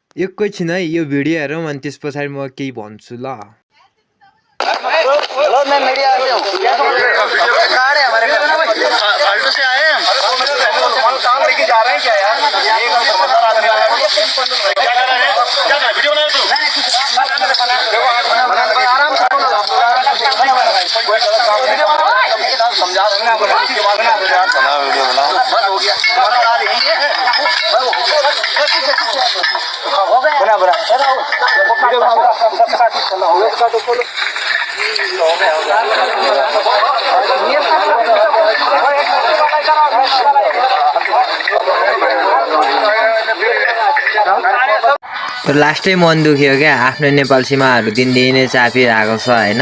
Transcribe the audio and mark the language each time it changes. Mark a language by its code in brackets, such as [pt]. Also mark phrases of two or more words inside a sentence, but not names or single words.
[ne] एकैछिन है यो भिडियो हेरौँ अनि त्यस पछाडि म केही भन्छु ल। [hi] मैं मीडिया से हूँ। क्या कार्ड है हमारे फालतू से आए हैं काम लेके जा रहे हैं क्या यार? क्या कर रहे हैं? क्या वीडियो बना रहे हो? आराम से समझा बना वीडियो बना बस हो गया बना बना [ne] लास्टै मन दुख्यो क्या, आफ्नो नेपाल सीमाहरू दिनदिनै नै चापिरहेको छ होइन।